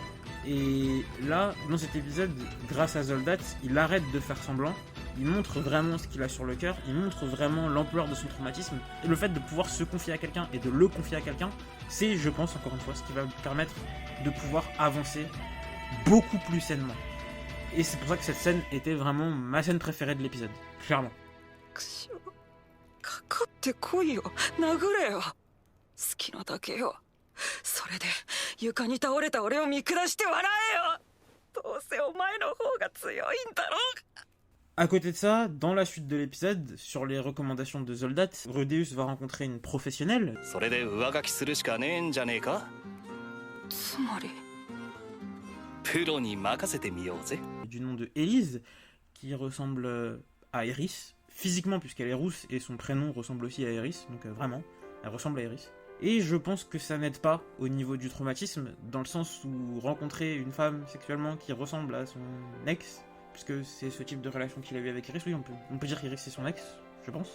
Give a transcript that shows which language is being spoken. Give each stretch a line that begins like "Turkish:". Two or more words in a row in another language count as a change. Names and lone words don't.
French: Et là, dans cet épisode, grâce à Zoldat, il arrête de faire semblant, il montre vraiment ce qu'il a sur le cœur, il montre vraiment l'ampleur de son traumatisme, et le fait de pouvoir se confier à quelqu'un et de le confier à quelqu'un, c'est, je pense, encore une fois, ce qui va lui permettre de pouvoir avancer beaucoup plus sainement. Et c'est pour ça que cette scène était vraiment ma scène préférée de l'épisode, clairement.
Japanese: くしょかかってこいよ殴れよ好きなだけよそれで床に倒れた俺を見下して笑えよどうせお前の方が強いんだろう
French: À côté de ça, dans la suite de l'épisode, sur les recommandations de Zoldat, Rudeus va rencontrer une professionnelle.
Japanese: それで上書きするしかねえんじゃねえか。つまりプロに任せてみようぜ。
French: Du nom de Elise, qui ressemble à Eris, physiquement puisqu'elle est rousse et son prénom ressemble aussi à Eris, donc vraiment, elle ressemble à Eris. Et je pense que ça n'aide pas au niveau du traumatisme, dans le sens où rencontrer une femme sexuellement qui ressemble à son ex, puisque c'est ce type de relation qu'il a eu avec Iris, oui, on peut dire qu'Iris c'est son ex, je pense.